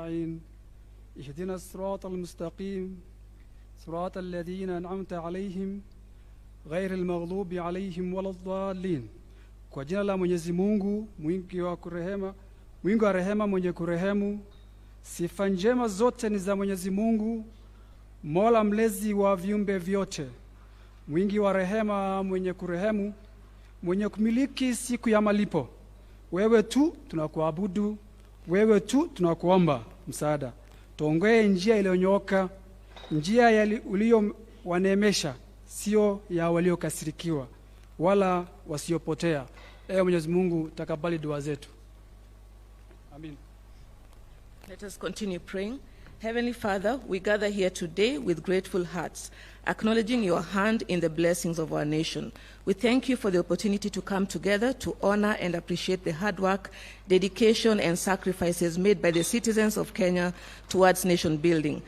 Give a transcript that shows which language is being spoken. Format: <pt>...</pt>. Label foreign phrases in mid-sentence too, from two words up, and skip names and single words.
<ar>أجمعين اهدنا الصراط المستقيم صراط الذين أنعمت عليهم غير المغضوب عليهم ولا الضالين.</ar> <sw>Kwa jina la Mwenyezi Mungu mwingi wa rehema mwenye kurehemu. Sifa njema zote ni za Mwenyezi Mungu, Mola mlezi wa viumbe vyote, mwingi wa rehema mwenye kurehemu, mwenye kumiliki siku ya malipo. Wewe tu tunakuabudu, wewe tu tunakuomba msaada. Tuongoe njia iliyonyooka, njia uliyowaneemesha, sio ya waliokasirikiwa wala wasiopotea. Ewe Mwenyezi Mungu, takabali dua zetu. Amen.</sw> <en>Let us continue praying. Heavenly Father, we gather here today with grateful hearts, acknowledging your hand in the blessings of our nation. We thank you for the opportunity to come together to honor and appreciate the hard work, dedication, and sacrifices made by the citizens of Kenya towards nation building.</en>